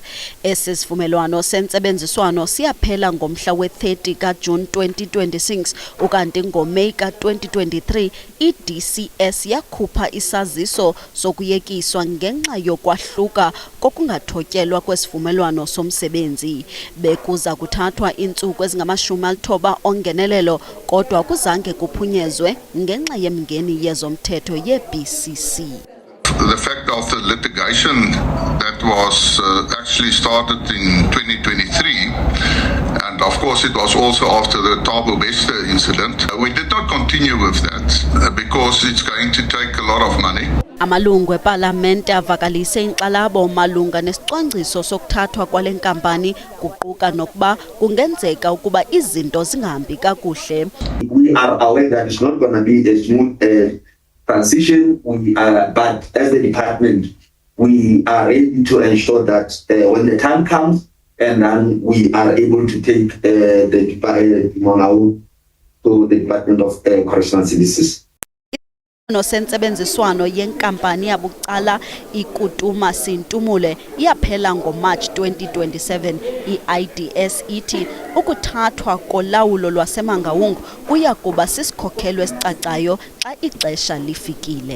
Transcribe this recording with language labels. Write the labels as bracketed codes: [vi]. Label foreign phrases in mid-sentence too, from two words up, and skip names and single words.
[xh] Esi sivumelwano sentsebenziswano siyaphela ngomhla we-30 kaJuni 2026 ukanti ngoMeyi ka-2023 iDCS yakhupha isaziso sokuyekiswa ngenxa yokwahluka kokungathotyelwa kwesivumelwano somsebenzi. Bekuza kuthathwa iintsuku ezingama-90 ongenelelo kodwa kuzange kuphunyezwe ngenxa yemngeni yezomthetho yeBCC. [en] The fact of the litigation that was actually started in 2023, and of course it was also after the Thabo Bester incident. We did not continue with that because it's going to take a lot of money. [xh] Amalungu eParlamente avakalise inkxalabo malunga nesicwangciso sokuthathwa kwale nkampani kuquka nokuba kungenzeka ukuba izinto zingahambi kakuhle. [en] We are aware that it's not going to be a smooth transition, but as the department, we are ready to ensure that when the time comes, and then we are able to take the Mangaung to the Department of Correctional Services. [xh] Nosentsebenziswano yenkampani yabucala iKutuma Sintumule iyaphela ngoMarch 2027. I-IDS ithi ukuthathwa kolawulo lwaseMangaung kuya kuba sisikhokelo esicacayo xa ixesha lifikile.